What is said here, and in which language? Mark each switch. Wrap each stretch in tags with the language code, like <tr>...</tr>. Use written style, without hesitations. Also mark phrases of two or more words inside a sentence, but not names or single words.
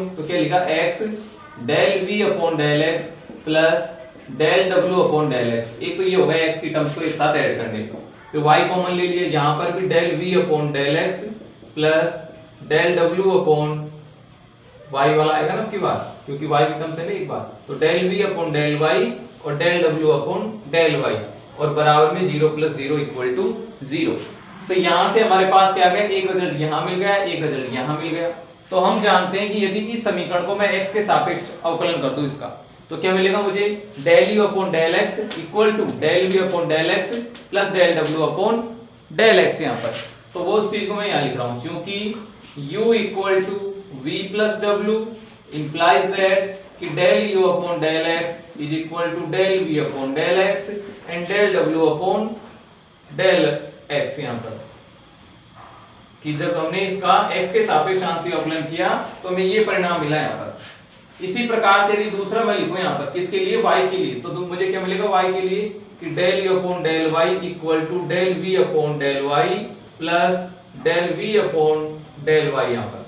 <hi>तो क्या लिखा,</hi> <en>x del v upon del x plus del w upon del x.</en> <hi>एक तो ये होगा x की टर्म्स को एक साथ ऐड करने पर। फिर y कॉमन ले लिए, यहाँ पर भी</hi> <en>del v upon del x plus del w upon y</en> <hi>वाला आएगा ना आपकी बात, क्योंकि y की टर्म से नहीं एक बार।</hi> <en>तो del v upon del y और del w upon del y और</en> <hi>बराबर में</hi> <en>0 plus 0 equal to 0.</en> <hi>तो यहां से हमारे पास क्या आ गया, एक रिजल्ट यहां मिल गया, एक रिजल्ट यहां मिल गया। तो हम जानते हैं कि यदि इस समीकरण को मैं x के सापेक्ष अवकलन कर दूं इसका, तो क्या मिलेगा मुझे,</hi> <en>del u upon del x equal to del v upon del x plus del w upon del x.</en> <hi>यहाँ पर तो वो उस चीज को मैं यहाँ लिख रहा हूँ, क्योंकि</hi> <en>u equal to v plus w implies that</en> <hi>कि</hi> <en>del u upon del x is equal to del v upon del x and del w upon del x.</en> <hi>यहाँ पर कि जब हमने इसका x के सापेक्ष आंशिक अवकलन किया तो हमें ये परिणाम मिला यहाँ पर। इसी प्रकार से यदि दूसरा मैं लिखूं यहाँ पर किसके लिए, y के लिए, तो मुझे क्या मिलेगा y के लिए कि</hi> <en>del u upon del y equal to del v upon del y plus del v upon del y</en> <hi>यहाँ पर।</hi>